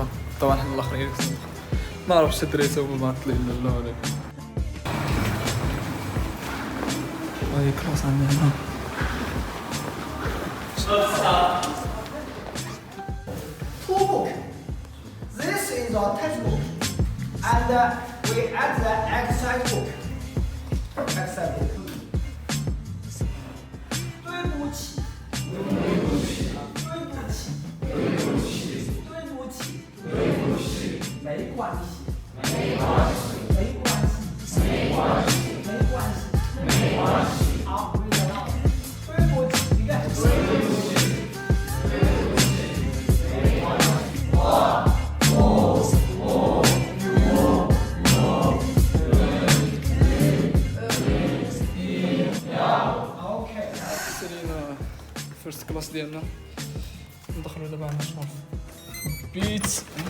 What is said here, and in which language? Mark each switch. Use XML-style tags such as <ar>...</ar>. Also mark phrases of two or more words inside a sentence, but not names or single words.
<ar>طبعا حنا الآخرين ما عرفتش الدراري هما معطلين ولا لا.</ar> <en>hi class</en> <ar>عندنا هنا.</ar> <en>Book. This is a textbook, and we add the exercise book. Exercise book.</en> <zh>对不起，对不起，对不起，对不起，对不起，没关系，没关系，没关系，没关系，没关系，没关系。好，我们讲到对不起，你看。</zh> <ar>سالينا</ar> <en>first class</en> <ar>ديالنا، ندخلو دابا على الشرف بيت.</ar>